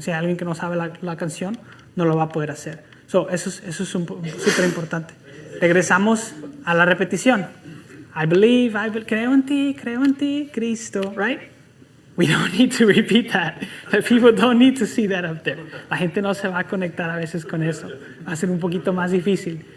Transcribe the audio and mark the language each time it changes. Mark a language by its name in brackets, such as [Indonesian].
[Spanish] Si hay alguien que no sabe la canción, no lo va a poder hacer. So, eso es súper importante. Regresamos a la repetición. [English] I believe, [Spanish] creo en ti, Cristo, right? [English] We don't need to repeat that. The people don't need to see that up there. [Spanish] La gente no se va a conectar a veces con eso. Va a ser un poquito más difícil.